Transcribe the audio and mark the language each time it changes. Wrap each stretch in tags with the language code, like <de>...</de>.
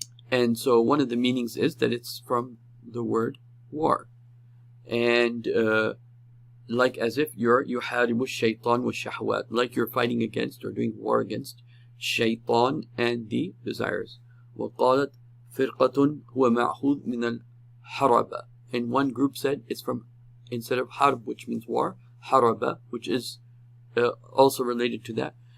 <en>And so one of the meanings is that it's from the word war. And like as if you're</en> <ar>يحارب الشيطان والشهوات,</ar> <en>like you're fighting against or doing war against shaitan and the desires.</en> <ar>وقالت فرقة هو مأخوذ من الحرب.</ar> <en>And one group said it's from, instead of harb, which means war, haraba, which is also related to that.</en>